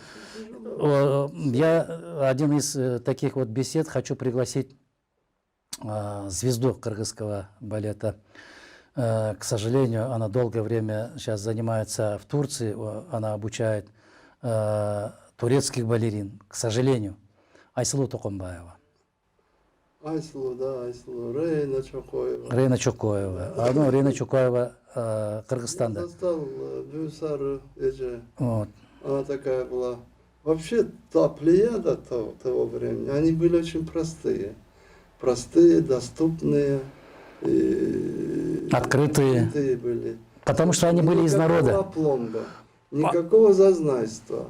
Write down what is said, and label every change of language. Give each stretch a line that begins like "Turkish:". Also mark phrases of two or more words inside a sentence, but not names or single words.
Russian: Я один из таких вот бесед хочу пригласить звезду кыргызского балета. К сожалению, она долгое время сейчас занимается в Турции, она обучает турецких балерин, к сожалению, Айсулу Токомбаева. Айслу, да, Айслу, Рейна Чокоева. Рейна Чокоева. Ну, Рейна Чокоева Я
Kyrgyz: Кыргызстанда.
Russian: застал Бюсар Эже. Вот. Она такая была. Вообще, та плеяда того времени, они были очень простые. Простые, доступные. И Открытые. открытые были. Потому что они были из Никакого народа. опломба, никакого зазнайства.